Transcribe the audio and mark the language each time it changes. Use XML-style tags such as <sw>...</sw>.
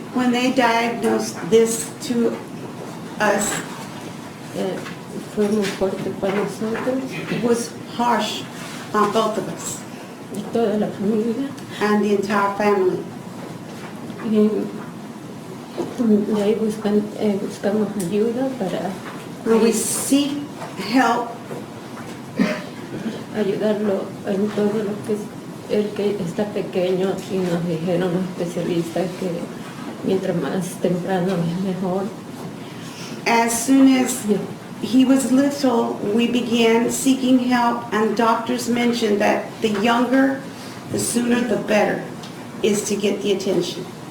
<en>When they diagnosed this to us,</en> <es>fue muy fuerte para nosotros</es> <en>it was harsh on both of us</en> <es>y toda la familia.</es> <en>and the entire family.</en> <es>Y de ahí buscamos ayuda para</es> <en>And we seek help</en> <es>ayudarlo en todo lo que es el que está pequeño, y nos dijeron los especialistas que mientras más temprano es mejor.</es> <en>as soon as he was little, we began seeking help, and doctors mentioned that the younger, the sooner the better, is to get the attention.</en>